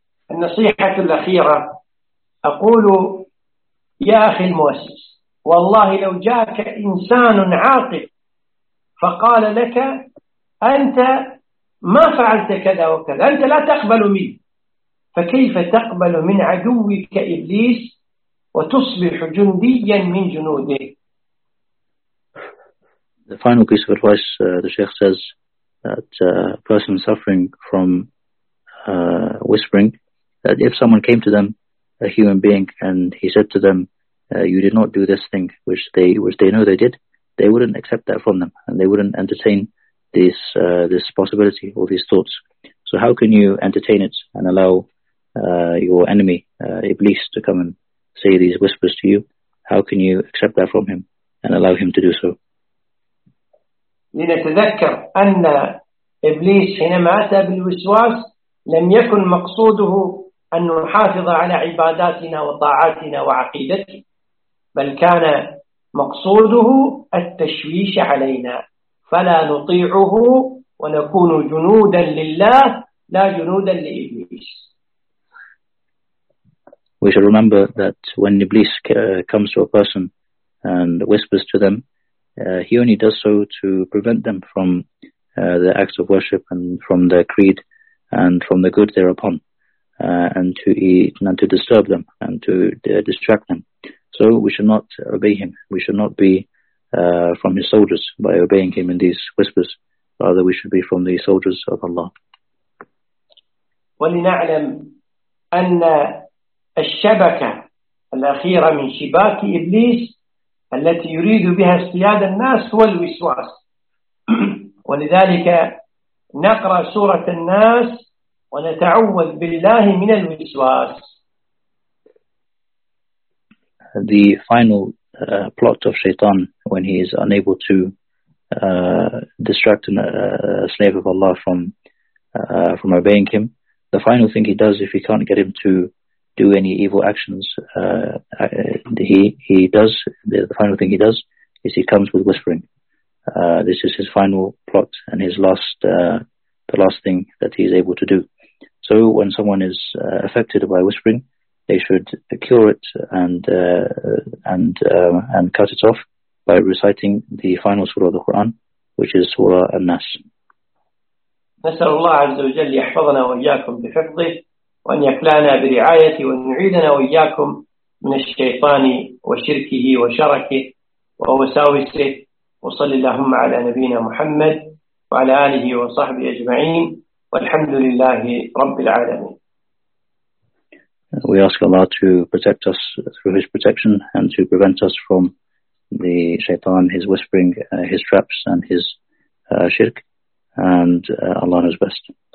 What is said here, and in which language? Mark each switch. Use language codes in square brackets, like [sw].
[ar] النصيحة الأخيرة أقول يا أخي المؤسس والله لو جاءك إنسان عاقل فقال لك أنت ما فعلت كذا وكذا أنت لا تقبل مني فكيف تقبل من عدوك إبليس وتصبح جنديا من جنوده. [en] The final piece of advice the Sheikh says that a person suffering from whispering that if someone came to them a human being and he said to them you did not do this thing which they know they did, they wouldn't accept that from them and they wouldn't entertain this possibility or these thoughts. So how can you entertain it and allow your enemy Iblis to come and say these whispers to you? How can you accept that from him and allow him to do so? [ar] لنتذكر أن إبليس حينما أتى بالوسواس لم يكن مقصوده أن نحافظ على عباداتنا وطاعاتنا وعقيدتنا بل كان مقصوده التشويش علينا فلا نطيعه ونكون جنودا لله لا جنودا لإبليس. [en] We should remember that when Iblis comes to a person and whispers to them, he only does so to prevent them from their acts of worship and from their creed and from the good thereupon. And to disturb them and to distract them. So we should not obey him. We should not be from his soldiers by obeying him in these whispers. Rather, we should be from the soldiers of Allah. [ar] ولنعلم أن الشبكة الأخيرة من شباك إبليس التي يريد بها اصطياد الناس هو الوسواس. ولذلك نقرأ سورة الناس ونتعوذ بالله من الوسواس. [en] The final plot of Shaitan when he is unable to distract a slave of Allah from obeying him, the final thing he does if he can't get him to do any evil actions, the final thing he does is he comes with whispering. This is his final plot and his last the last thing that he is able to do. So when someone is affected by whispering, they should cure it and cut it off by reciting the final surah of the Quran, which is Surah An-Nas. [ar] نسأل الله عز وجل يحفظنا وإياكم بحفظه وأن يكلانا برعايته وأن يعيدنا وإياكم من الشيطان وشركه وشركه ووساوسه وصل اللهم على نبينا محمد وعلى آله وصحبه أجمعين. [en] We ask Allah to protect us through His protection and to prevent us from the shaitan, his whispering, his traps and his shirk, and Allah knows best.